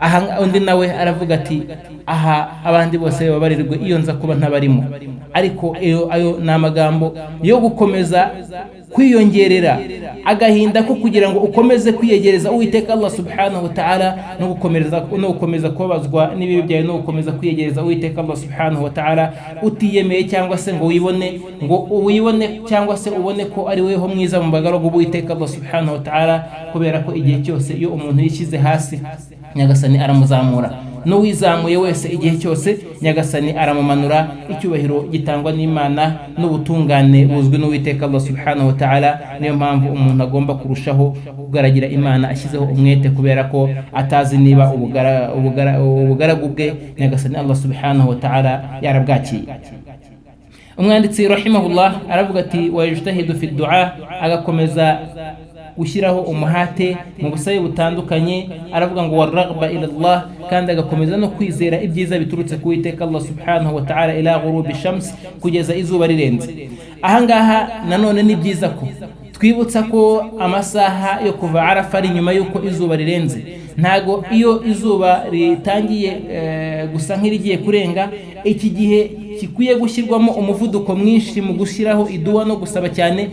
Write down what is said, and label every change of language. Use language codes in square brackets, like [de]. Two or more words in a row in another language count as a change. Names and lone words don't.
[rw] Undi nawe aravuga ati aha abandi bose babarirwe iyo nza kuba ntabarimo. Ariko ayo ni amagambo yo gukomeza kwiyongerera agahinda ko kugira ngo ukomeze kwiyegereza Uwiteka Allah [ar] سبحانه وتعالى, [rw] no gukomeza kubabazwa n'ibibi byawe, no gukomeza kwiyegereza Uwiteka Allah [ar] سبحانه وتعالى [rw] utiyemeye cyangwa se ngo wibone cyangwa se ubone ko ari weho mwiza mu bagaragu b'Uwiteka Allah [ar] سبحانه وتعالى, [rw] kubera ko igihe cyose iyo umuntu yishyize hasi Nyagasani aramuzamura, n'uwizamuye wese igihe cyose Nyagasani aramumanura. Icyubahiro gitangwa n'Imana n'ubutungane buzwi n'Uwiteka Allah [ar] سبحانه وتعالى. [rw] Niyo mpamvu umuntu agomba kurushaho kugaragira Imana ashyizeho umwete, kubera ko atazi niba ubugaragu bwe Nyagasani Allah [ar] سبحانه وتعالى [rw] yarabwakiye. Umwanditsi rahimahullah aravuga ati [ar] ويجتهد في الدعاء, [rw] agakomeza gushyiraho umuhate mu busabe butandukanye. Aravuga ngo [ar] ويرغب إلى الله, [rw] kandi agakomeza no kwizera ibyiza biturutse ku Uwiteka Allah [ar] سبحانه وتعالى إلى غروب الشمس, [rw] kugeza izuba rirenze. Ahangaha nanone ni byiza ko twibutsa ko amasaha yo kuva Arafa ari nyuma yuko izuba rirenze. Ntago iyo izuba ritangiye gusa nk'irigiye kurenga, iki gihe kikwiye gushyirwamo umuvuduko mwinshi mu gushyiraho iduwa no gusaba cyane.